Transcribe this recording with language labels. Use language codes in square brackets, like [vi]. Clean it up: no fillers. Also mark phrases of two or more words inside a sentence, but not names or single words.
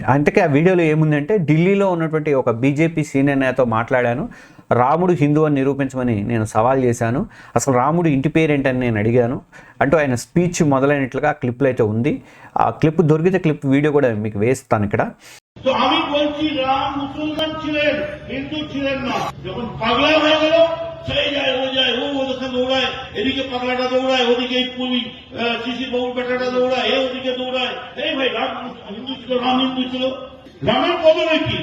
[te] అందుకే ఆ వీడియోలో ఏముందంటే, ఢిల్లీలో ఉన్నటువంటి ఒక బీజేపీ సీనియర్ నేతతో మాట్లాడాను, రాముడు హిందూ అని నిరూపించమని నేను సవాల్ చేశాను, అసలు రాముడు ఇంటి పేరేంటని నేను అడిగాను అంటూ ఆయన స్పీచ్ మొదలైనట్లుగా ఆ క్లిప్లో అయితే ఉంది. ఆ క్లిప్ దొరికితే క్లిప్ వీడియో కూడా మీకు వేస్తాను ఇక్కడ. [bn] তো আমি বলছি রাম মুসলমান ছিলেন, হিন্দু ছিলেন না। যখন পাগলা হয়ে গেল, সেই যায় ও ওদেরকে দৌড়ায়, এদিকে পাগলাটা দৌড়ায়, ওদিকে শিশির বাবুর বেটাটা দৌড়ায়, ওদিকে দৌড়ায়। এই ভাই রাম হিন্দু ছিল, রাম হিন্দু ছিল। রামের বদলে কি?